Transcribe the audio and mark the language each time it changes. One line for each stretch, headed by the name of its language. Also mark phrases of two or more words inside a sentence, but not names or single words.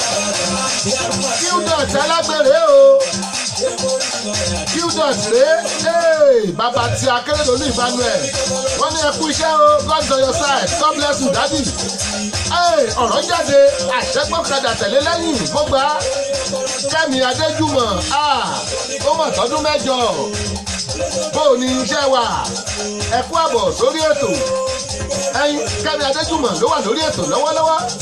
Yoruba: Q dot alágbèrè o. Q dot rè é. Hey, bàbá ti Akérédolú Emmanuel. Wọ́n ní, "Ẹ kú iṣẹ́ o.
English: God on your side. God bless you, daddy."
Yoruba: Ẹ, ọ̀rọ̀ jáde, àṣẹ́gbọ́kadà tẹ̀lé lẹ́yìn, mo gbà á. Kẹ́mi Adéjùmọ̀, à, ó mọ̀ tọ́dún mẹ́jọ. Bó o ní iṣẹ́ wa? Ẹ kú àbọ̀ sórí ètò. Ẹyin, Kẹ́mi Adéjùmọ̀ ló wà lórí ètò lọ́wọ́lọ́wọ́.